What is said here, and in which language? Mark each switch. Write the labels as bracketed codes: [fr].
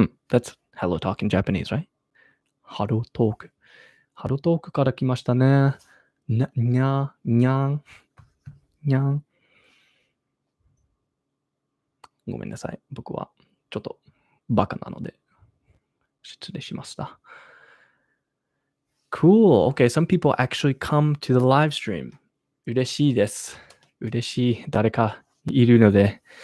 [en] That's HelloTalk in Japanese, right? [ja] ハロートーク。ハロートークから来ましたね。にゃん。ごめんなさい。僕はちょっとバカなので失礼しました。 [en] Cool. Okay, some people actually come to the live stream. [ja] 嬉しいです。嬉しい。誰かいるので。